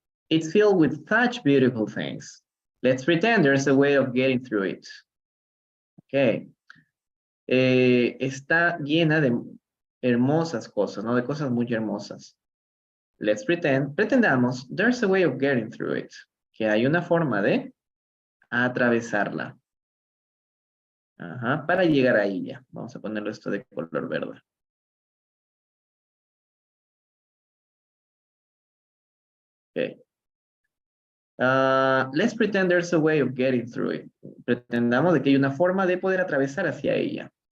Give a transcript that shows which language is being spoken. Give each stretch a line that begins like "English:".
English: It's filled with such beautiful things. Let's pretend there's a way of getting through it. Okay.
Spanish: Está llena de hermosas cosas, ¿no? De cosas muy hermosas.
English: Let's pretend, pretendamos, there's a way of getting through it.
Spanish: Que hay una forma de atravesarla. Ajá, para llegar a ella. Vamos a ponerlo esto de color verde.
English: Okay. Let's pretend there's a way of getting through it.
Spanish: Pretendamos de que hay una forma de poder atravesar hacia ella.